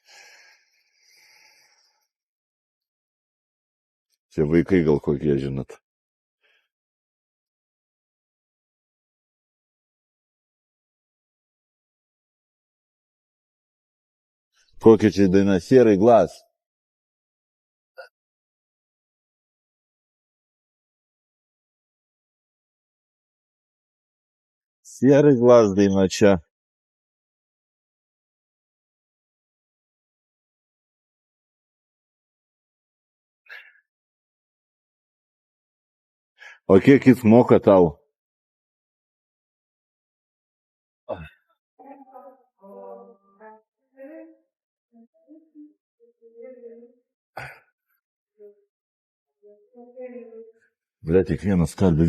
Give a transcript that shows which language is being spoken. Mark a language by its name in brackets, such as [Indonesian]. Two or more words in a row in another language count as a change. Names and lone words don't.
[Lithuanian] Čia vaikai gal kokie, žinot. Kokia čia daina [Russian] Серый глаз. Серый глаз [Lithuanian] daina čia. O kiek jis moka tau? Bля, tik vienas skarbi.